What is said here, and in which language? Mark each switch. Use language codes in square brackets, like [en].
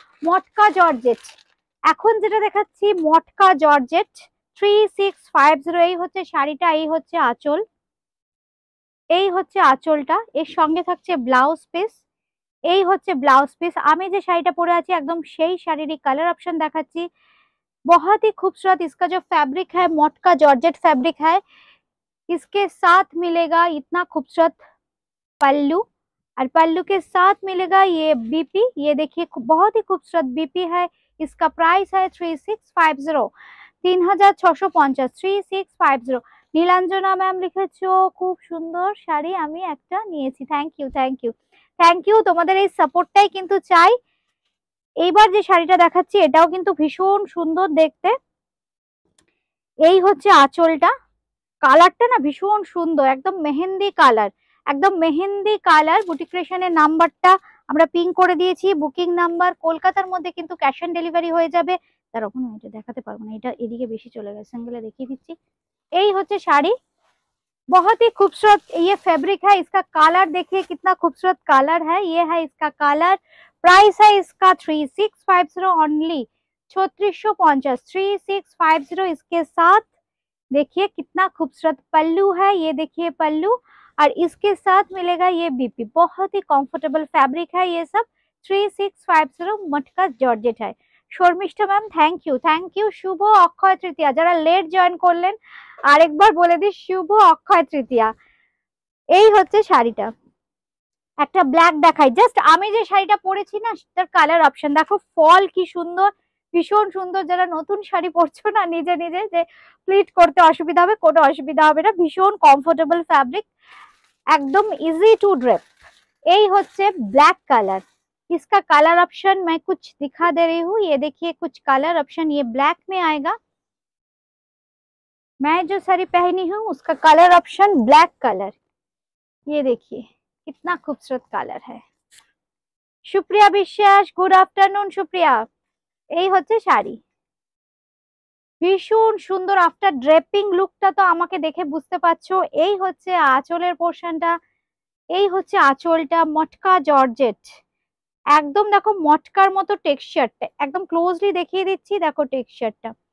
[bn] মটকা georgette, এখন যেটা দেখাচ্ছি মটকা জর্জেট 3650, এই হচ্ছে শাড়িটা, এই হচ্ছে আঁচল, এই হচ্ছে আঁচলটা, এর সঙ্গে থাকছে ব্লাউজ পিস। এই হচ্ছে ব্লাউজ পিস। আমি যে শাড়িটা পরে আছি একদম সেই শাড়িরই কালার অপশন দেখাচ্ছি। [hi] बहुत ही खूबसूरत इसका जो फैब्रिक है मटका जॉर्जेट फैब्रिक है। इसके साथ मिलेगा इतना खूबसूरत पल्लू, और पल्लू के साथ मिलेगा ये बीपी। ये देखिए बहुत ही खूबसूरत बीपी है। इसका प्राइस है 3650, 3650, 3650। [bn] নীলাঞ্জনা ম্যাম লিখেছো খুব সুন্দর শাড়ি, আমি একটা নিয়েছি, thank you thank you thank you. তোমাদের এই সাপোর্টটাই কিন্তু চাই। এইবার যে শাড়িটা দেখাচ্ছি এটাও কিন্তু ভীষণ সুন্দর দেখতে। এই হচ্ছে আঁচলটা, কালারটা না ভীষণ সুন্দর, একদম মেহেন্দি কালার, একদম মেহেন্দি কালার। বুটিক ক্রিয়েশনের নাম্বারটা আমরা পিন করে দিয়েছি, বুকিং নাম্বার। কলকাতার মধ্যে কিন্তু ক্যাশ অন ডেলিভারি হয়ে যাবে। তার ওখানে এটা দেখাতে পারবো না, এটা এদিকে বেশি চলে গেছে, সিঙ্গেলে দেখিয়ে দিচ্ছি। এই হচ্ছে শাড়ি, [hi] बहुत ही खूबसूरत ये फैब्रिक है। इसका कलर देखिए कितना खूबसूरत कलर है, ये है इसका कलर। प्राइस है इसका 3650 ओनली, 3650, 3650। इसके साथ देखिए कितना खूबसूरत पल्लू है, ये देखिए पल्लू, और इसके साथ मिलेगा ये बीपी। बहुत ही कंफर्टेबल फैब्रिक है ये सब। 3650 मटका जॉर्जेट है। [bn] Sharmistha ma'am thank you. শুভ অক্ষয় তৃতীয়া, যারা লেট জয়েন করলেন আরেকবার বলে দিই, শুভ অক্ষয় তৃতীয়া। এই হচ্ছে শাড়িটা, একটা ব্ল্যাক দেখাই জাস্ট। আমি যে শাড়িটা পরেছি না তার কালার অপশন দেখো, ফল কি সুন্দর, ভীষণ সুন্দর। যারা নতুন শাড়ি পরছো না নিজে নিজে যে প্লিট করতে অসুবিধা হবে, কোনো অসুবিধা হবে না, ভীষণ কমফোর্টেবল ফ্যাব্রিক, একদম ইজি টু ড্রেপ। এই হচ্ছে ব্ল্যাক কালার, [hi] इसका कलर ऑप्शन मैं कुछ दिखा दे रही हूँ, ये देखिए कुछ कलर ऑप्शन, ये ब्लैक में आएगा। मैं जो साड़ी पहनी हूँ उसका कलर ऑप्शन ब्लैक कलर, ये देखिए कितना खूबसूरत कलर है। [bn] সুপ্রিয়া বিশ্বাস, গুড আফটারনুন সুপ্রিয়া। এই হচ্ছে শাড়ি, ভীষণ সুন্দর। আফটার ড্রেপিং লুকটা তো আমাকে দেখে বুঝতে পারছো। এই হচ্ছে আঁচলের পোর্শনটা, এই হচ্ছে আঁচলটা, মটকা জর্জেট, একদম দেখো মটকার মতো টেক্সচারটা, একদম ক্লোজলি দেখিয়ে দিচ্ছি, দেখো টেক্সচারটা।